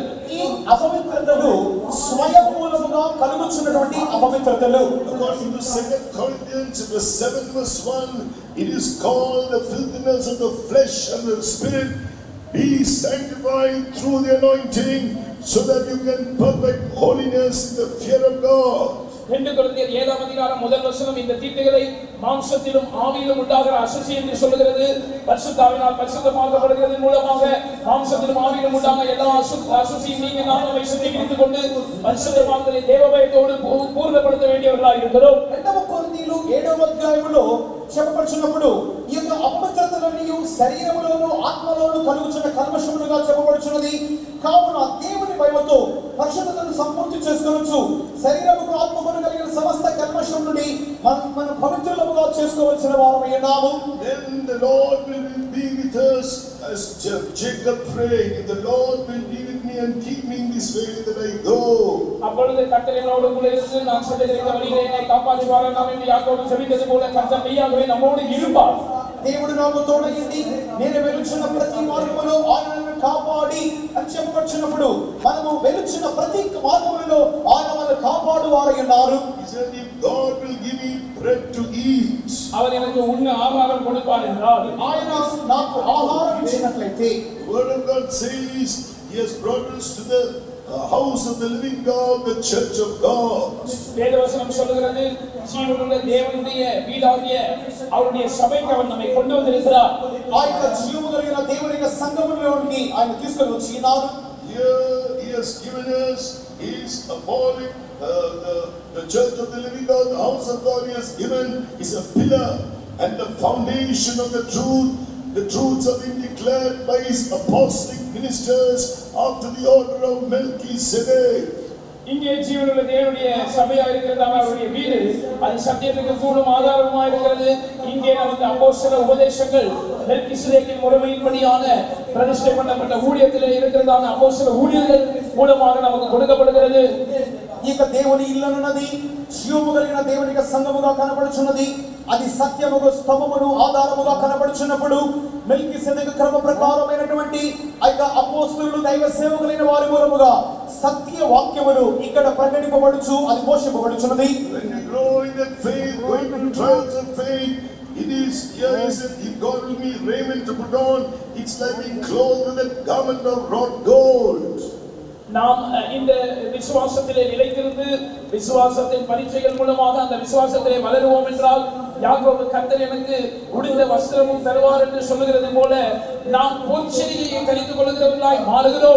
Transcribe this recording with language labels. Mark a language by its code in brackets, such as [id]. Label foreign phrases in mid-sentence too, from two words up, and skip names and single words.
[te] ఈ అపవిత్రతలు స్వయం మూలముగా కలుగుచున్నటువంటి అపవిత్రతలు. [en] According to 2 Corinthians 7 verse 1, it is called the filthiness of the flesh and the spirit. Be sanctified through the anointing, so that you can perfect holiness in the fear of God. [ta] 2 கொரிந்தியர் 7ஆம் அதிகாரம் முதல் வசனம் இந்த தீட்டுகளை மாம்சத்திலும் ஆவியிலும் உண்டாகிற அசுசி என்று சொல்லுகிறது. பரிசுத்தாவினால் பரிசுத்தமாக்கப்படுகிறது மூலமாக மாம்சத்திலும் ஆவியிலும் உண்டான எல்லா அசுசியும் நீங்க நாம சுத்திகரித்துக் கொண்டு பரிசுத்தமானதை தேவபயத்தோடு பூர்ணப்படுத்த வேண்டியவர்களாக இருக்கிறோம். [te] 2వ కొరింథీయులు 7వ అధ్యాయములో చెప్పబడుచున్నప్పుడు ఈ యొక్క అపవిత్రతలన్నీ శరీరములోను ఆత్మలోను కలుగుచున్న కల్మషములుగా చెప్పబడుచున్నది. కావున దేవుని భయముతో పరిశుద్ధతను సంపూర్తి చేసుకోవచ్చు. శరీరముకు ఆత్మకు కలిగిన సమస్త కల్మషం నుండి మనం పవిత్రులుగా చేసుకోవాల్సిన వారమై ఉన్నాము. [en] Then the Lord will be with us, as Jacob prayed, the Lord will be with me and keep me in this way that I go. [ta] அப்பொழுது கர்த்தர் என்னோடு கூட இருந்து நான் செல்லுகிற வழியிலே என்னை காப்பாற்றுவார். நாம் யாக்கோபு ஜெபித்தது போல கர்த்தர் மெய்யாகவே நம்மோடு இருப்பார். [te] దేవుడు నాకు తోడైంది, నేను వెలుచున్న ప్రతి మార్గములో ఆయన నన్ను కాపాడి అని చెప్పవచ్చినప్పుడు మనము వెలుచున్న ప్రతి మార్గములలో ఆయన మనల్ని కాపాడువారై ఉన్నారు. [en] He said, if God will give me bread to eat, [ta] அவர் எனக்கு உண்ண ஆகாரம் கொடுப்பார் என்றால், [te] ఆయన నాకు ఆహారం ఇచ్చినట్లయితే, [en] the word of God says he has brought us to the house of the living God, the church of God. [ta] வேதவசனம் சொல்லுகிறது, ஜீவனுள்ள தேவனுடைய வீடாகிய அவருடைய சபைக்கு அவர் நம்மை கொண்டு வந்திருக்கிறார். [te] ఆ యొక్క జీవము కలిగిన దేవుని యొక్క సంఘములోనికి ఆయన తీసుకొని వచ్చినారు. [en] Here he has given us his appalling the church of the living God, the house of God he has given is a pillar and the foundation of the truth. The truths have been declared by his apostolic ministers after the order of Melchizedek. [ta] இங்கே ஜீவனுள்ள தேவனுடைய சபையா இருக்கிறது, அவருடைய வீடு, அது சத்தியத்துக்கு கூடும் ஆதாரமா இருக்கிறது. இங்கே நமக்கு அப்போஸ்தல உபதேசங்கள் மெல்கிசேதேக்கின் முறைமையின்படியான பிரதிஷ்டை பண்ணப்பட்ட ஊழியத்திலே இருக்கிறதான அப்போஸ்தல ஊழியர்கள் மூலமாக நமக்கு கொடுக்கப்படுகிறது. [te] ఈ యొక్క దేవుని ఇల్లున్నది, జీవము కలిగిన దేవుని యొక్క సంఘముగా కనబడుచున్నది. అది సత్యముగా స్తంభమును ఆధారముగా కనబడుచున్నప్పుడు మెల్కిసెదెకు క్రమ ప్రకారమైనటువంటి ఆ యొక్క అపోస్తలులు దైవ సేవకులైన వారి మూలముగా సత్య వాక్యములు ఇక్కడ ప్రకటింపబడుచు అది పోషింపబడుచున్నది. [en] When you grow in that faith, going through trials of faith, it is here he said, if God will be raiment to put on, it's like being clothed with a garment of wrought gold. [ta] நாம் இந்த விசுவாசத்திலே நிலைத்திருந்து விசுவாசத்தின் பரீட்சைகள் மூலமாக அந்த விசுவாசத்திலே வளருவோம் என்றால், யாக்கோபு கர்த்தர் எனக்கு உடுத்த வஸ்திரமும் தருவார் என்று சொல்லுகிறது போல நாம் பொற்செடியை கழித்துக் கொள்கிறவர்களாய் மாறுகிறோம்.